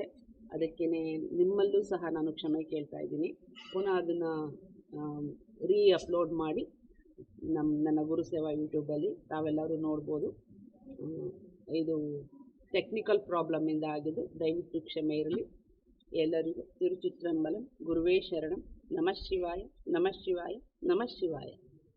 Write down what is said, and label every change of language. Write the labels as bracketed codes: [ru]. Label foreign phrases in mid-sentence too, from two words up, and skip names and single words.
[kn] ಅದಕ್ಕೆ ನಿಮ್ಮಲ್ಲೂ ಸಹ ನಾನು ಕ್ಷಮೆ ಕೇಳ್ತಾ ಇದ್ದೀನಿ. ಪುನಃ ಅದನ್ನು ಅಪ್ಲೋಡ್ ಮಾಡಿ ನನ್ನ ಗುರುಸೇವಾ ಯೂಟ್ಯೂಬಲ್ಲಿ ತಾವೆಲ್ಲರೂ ನೋಡ್ಬೋದು. ಇದು [en] technical problem [kn] ಆಗಿದ್ದು, ದಯವಿಟ್ಟು ಕ್ಷಮೆ ಇರಲಿ. [sa] ಎಲ್ಲರಿಗೂ ತಿರುಚಿಟ್ರಂಬಲಂ ಗುರುವೇ ಶರಣಂ. ನಮಃ ಶಿವಾಯ, ನಮಃ ಶಿವಾಯ, ನಮಃ ಶಿವಾಯ.